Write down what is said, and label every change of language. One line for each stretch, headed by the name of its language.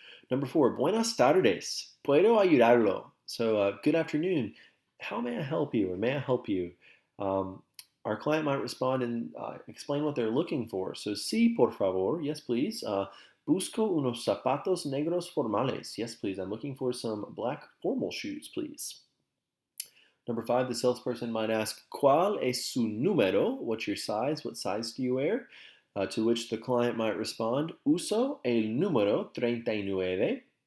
English: Number 4,
Spanish: buenas tardes. Puedo ayudarlo.
English: So good afternoon. How may I help you, or may I help you? Our client might respond and explain what they're looking for. So
Spanish: sí, por favor.
English: Yes, please.
Spanish: Busco unos zapatos negros formales.
English: Yes, please. I'm looking for some black formal shoes, please. Number 5, the salesperson might ask,
Spanish: ¿Cuál es su número?
English: What's your size? What size do you wear? To which the client might respond,
Spanish: uso el número 39.